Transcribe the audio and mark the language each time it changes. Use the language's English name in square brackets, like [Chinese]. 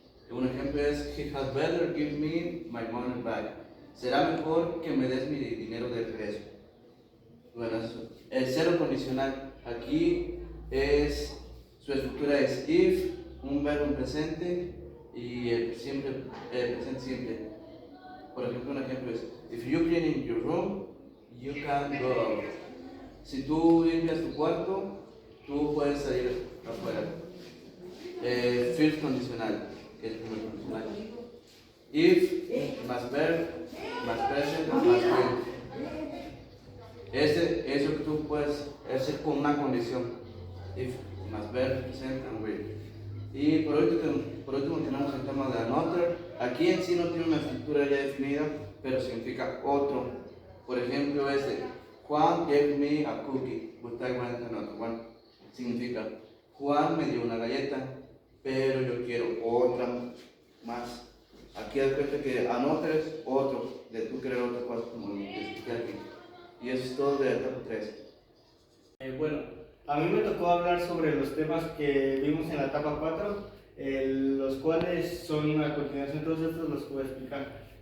[Spanish] Un ejemplo es [English] he had better give me my money back. [Spanish] Será mejor que me des mi dinero de regreso. Bueno, el cero condicional aquí su estructura es if, un verbo en presente y el presente simple. Por ejemplo, un ejemplo es [English] if you clean in your room, you can go out. [Spanish] Si tú limpias tu cuarto, tú puedes salir afuera. First condicional, que es el primer condicional. [English] If más verb más present más will. [Spanish] Eso que tú puedes hacer con una condición. [English] If más verb, present and will. [Spanish] Y por último tenemos el tema de another. Aquí en sí no tiene una estructura ya definida, pero significa otro. Por ejemplo, [English] Juan gave me a cookie, but I want another one. [Spanish] Significa, Juan me dio una galleta, pero yo quiero otra más. Aquí das cuenta que another es otro, de tú querer otra cosa, como lo que expliqué aquí. Y eso es todo de la etapa 3. Bueno, a mí me tocó hablar sobre los temas que vimos en la etapa 4, los cuales son una continuación de todos estos, los que voy a explicar.